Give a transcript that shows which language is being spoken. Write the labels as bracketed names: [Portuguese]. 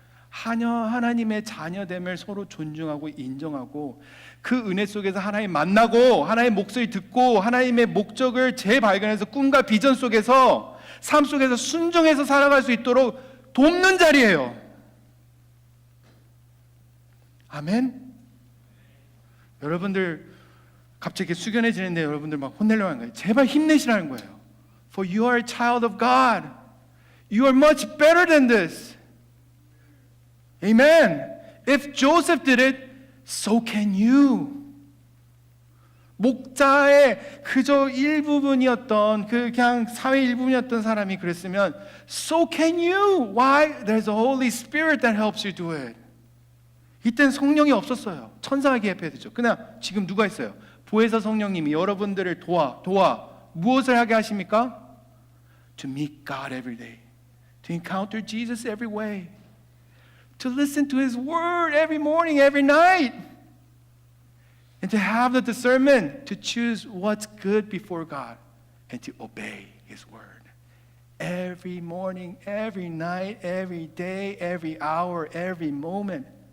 [Korean] 하나님의 자녀됨을 서로 존중하고 인정하고 그 은혜 속에서 하나님 만나고 하나님의 목소리 듣고 하나님의 목적을 재발견해서 꿈과 비전 속에서 삶 속에서 순종해서 살아갈 수 있도록 돕는 자리예요. 아멘. 여러분들 갑자기 숙연해지는데 여러분들 막 혼내려고 하는 거예요. 제발 힘내시라는 거예요. [English] For you are a child of God. You are much better than this. Amen. If Joseph did it, so can you. [Korean] 목자의 그저 일부분이었던 그냥 사회 일부분이었던 사람이 그랬으면 [English] so can you. Why? There's a Holy Spirit that helps you do it. [Korean] 이때는 성령이 없었어요. 천사가 개입해야 되죠. 그냥 지금 누가 있어요? 보혜사 성령님이 여러분들을 도와 무엇을 하게 하십니까? [English] To meet God every day. To encounter Jesus every way. To listen to His word every morning, every night. And to have the discernment to choose what's good before God and to obey His word. Every morning, every night, every day, every hour, every moment.